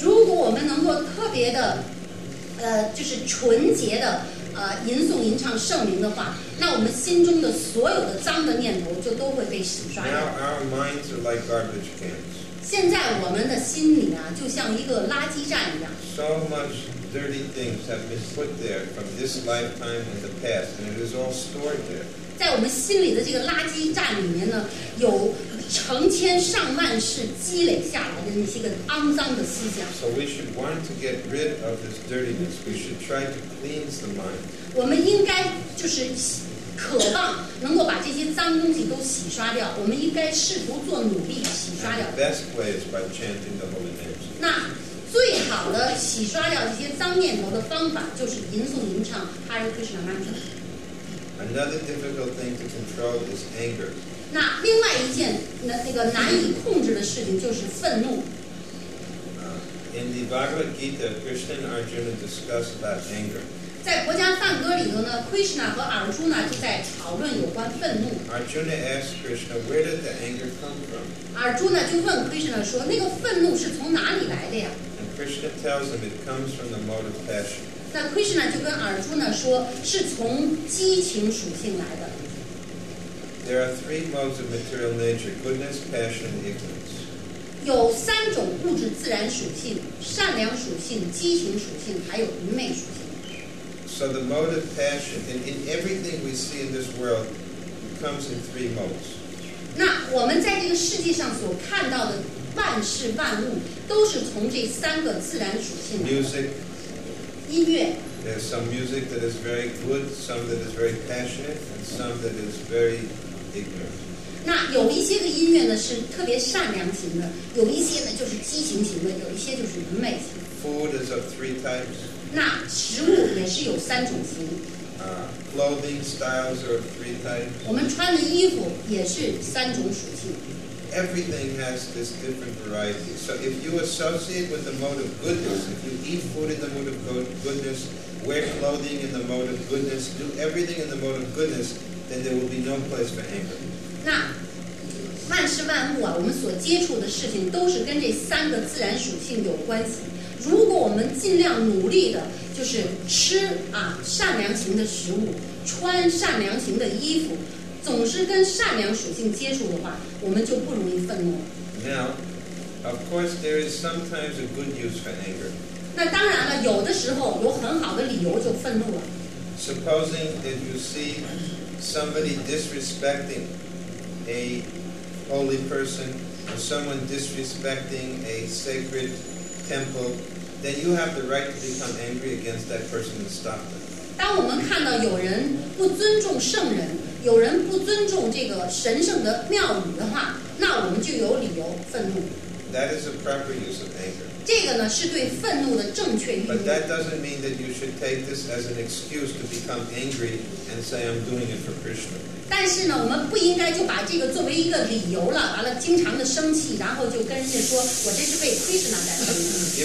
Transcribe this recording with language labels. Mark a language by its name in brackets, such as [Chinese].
[Chinese] 如果我们能够特别的，就是纯洁的吟诵吟唱圣名的话，那我们心中的所有的脏的念头就都会被洗刷掉。 [English] Now our minds are like garbage cans. [Chinese] 现在我们的心里啊，就像一个垃圾站一样。 [English] So much dirty things have been put there from this lifetime and the past, and it is all stored there. [Chinese] 在我们心里的这个垃圾站里面呢，有成千上万世积累下来的那些个肮脏的思想。 [English] So we should want to get rid of this dirtiness. We should try to cleanse the mind. [Chinese] 我们应该就是渴望能够把这些脏东西都洗刷掉。我们应该试图做努力洗刷掉 [English] And。 the best way is by chanting the holy names. [Chinese] 那最好的洗刷掉这些脏念头的方法，就是吟诵吟唱 Hare Krishna Mantra。 [English] Another difficult thing to control is anger. [Chinese] 那另外一件那个难以控制的事情就是愤怒。 [English] In the Bhagavad Gita, Krishna and Arjuna discuss about anger. [Chinese] 在国家梵歌里头呢 ，Krishna 和Arjuna就在讨论有关愤怒。 [English] Arjuna asks Krishna, where did the anger come from? [Chinese] Arjuna 就问 Krishna 说：“那个愤怒是从哪里来的呀 [English] And Krishna tells him it comes from the mode of passion.？” [Chinese] 那 Krishna 就跟 Arjuna 说，是从激情属性来的。 [English] There are three modes of material nature: goodness, passion, and ignorance. [Chinese] 有3种物质自然属性：善良属性、激情属性，还有愚昧属性。 [English] So the mode of passion, in everything we see in this world, comes in three modes. [Chinese] 那我们在这个世界上所看到的万事万物，都是从这3个自然属性来的。 [English] Music, [Chinese] 音乐， [English] there's some music that is very good, some that is very passionate, and some that is very ignorant. [Chinese] 那有一些个音乐呢是特别善良型的，有一些呢就是激情型的，有一些就是愚昧型。 [English] Food is of three types. [Chinese] 那食物也是有3种型， [English] Clothing styles are of three types. [Chinese] 我们穿的衣服也是3种属性。 [English] Everything has this different variety. So if you associate with the mode of goodness, if you eat food in the mode of goodness, wear clothing in the mode of goodness, do everything in the mode of goodness, then there will be no place for anger. [Chinese] 那万事万物啊，我们所接触的事情都是跟这3个自然属性有关系。如果我们尽量努力的，就是吃善良型的食物，穿善良型的衣服，总是跟善良属性接触的话，我们就不容易愤怒。 [English] Now, of course, there is sometimes a good use for anger. [Chinese] 那当然了，有的时候有很好的理由就愤怒了。 [English] Supposing that you see somebody disrespecting a holy person or someone disrespecting a sacred temple, then you have the right to become angry against that person and stop them. [Chinese] 当我们看到有人不尊重圣人，有人不尊重这个神圣的庙宇的话，那我们就有理由愤怒。 [English] That is a proper use of anger. [Chinese] 这个呢是对愤怒的正确运 [English] But [Chinese] 用。 [English] that doesn't mean that you should take this as an excuse to become angry and say, I'm doing it for Krishna. [Chinese] 但是呢，我们不应该就把这个作为一个理由了，完了经常的生气，然后就跟人家说我这是为 Krishna 在生气。